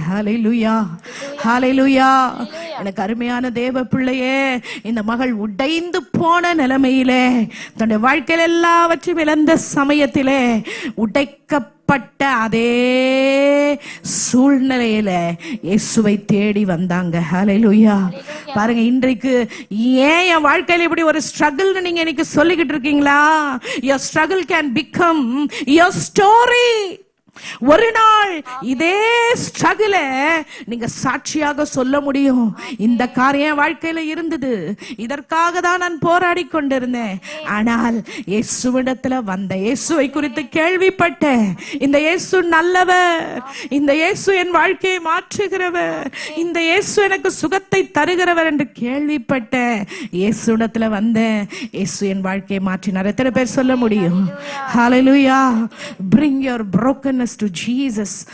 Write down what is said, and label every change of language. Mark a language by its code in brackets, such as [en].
[ta] ஹல்லேலூயா, ஹல்லேலூயா. எனக்கு அருமையான தேவ பிள்ளையே, இந்த மகள் உடைந்து போன நிலைமையிலே, தன்னுடைய வாழ்க்கையில் எல்லாவற்றையும் இழந்த சமயத்திலே, உடைக்கப்பட்ட அதே சூழ்நிலையில இயேசுவை தேடி வந்தாங்க. ஹல்லேலூயா. பாருங்க, இன்றைக்கு ஏன் என் வாழ்க்கையில இப்படி ஒரு ஸ்ட்ரகிள் நீங்க இன்னைக்கு சொல்லிக்கிட்டு இருக்கீங்களா? [en] Your struggle can become your story. [ta] ஒரு நாள் இதே ஸ்ட்ரகிள நீங்க சாட்சியாக சொல்ல முடியும். இந்த காரியம் வாழ்க்கையில இருந்தது, இதற்காக தான் நான் போராடி கொண்டிருந்தேன், ஆனால் இயேசுவிடத்துல வந்த, இயேசுவை குறித்து கேள்விப்பட்டேன், இந்த இயேசு நல்லவர், இந்த இயேசு என் வாழ்க்கையை மாற்றுகிறவர், இந்த இயேசு எனக்கு சுகத்தை தருகிறவர் என்று கேள்விப்பட்டேன், இயேசுவிடத்துல வந்தேன், இயேசு என் வாழ்க்கையை மாற்றினார். எத்தனை பேர் சொல்ல முடியும்? ஹல்லேலூயா. [en] Bring your brokenness to Jesus.